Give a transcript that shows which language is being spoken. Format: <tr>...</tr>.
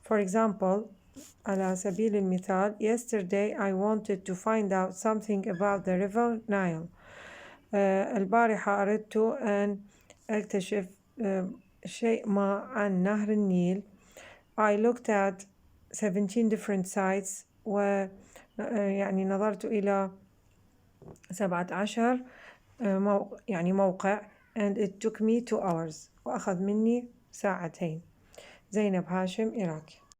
<en>For example</en> <ar>على سبيل المثال</ar> <en>yesterday I wanted to find out something about the river Nile.</en> <ar>البارحة أردت أن أكتشف شيء ما عن نهر النيل.</ar> <en>I looked at 17 different sites</en> <ar>يعني نظرت إلى 17 موقع</ar> <en>and it took me 2 hours</en> <ar>وأخذ مني ساعتين. زينب هاشم عراقي.</ar>